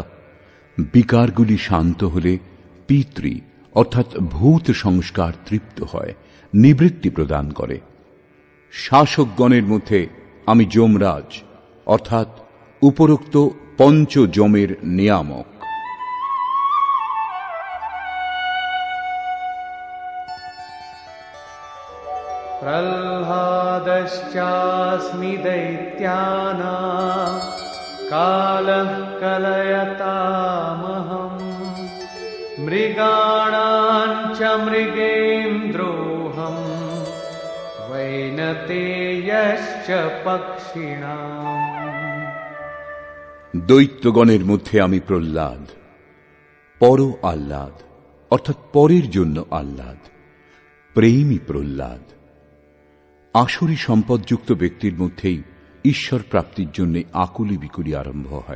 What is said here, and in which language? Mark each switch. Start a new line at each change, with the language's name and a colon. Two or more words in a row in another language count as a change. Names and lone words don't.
Bangla: বিকারগুলি শান্ত হলে পিতৃ অর্থাৎ ভূত সংস্কার তৃপ্ত হয়, নিবৃত্তি প্রদান করে। শাসকগণের মধ্যে আমি যমরাজ অর্থাৎ উপরোক্ত পঞ্চ যমের নিয়ামক।
Sanskrit: प्रह्लादश्चास्मि दैत्यानां कालः कलयतामहम् मृगाणां च मृगेन्द्रोऽहम् वैनतेयश्च पक्षिणाम्।
Bangla: দৈত্যগণের মধ্যে আমি প্রহ্লাদ, পর আহ্লাদ অর্থাৎ পরের জন্য আহ্লাদ, প্রেমী প্রহ্লাদ। আসুরী সম্পদযুক্ত ব্যক্তির মধ্যেই ঈশ্বর প্রাপ্তির জন্য আকুলি বিকুলি আরম্ভ হয়।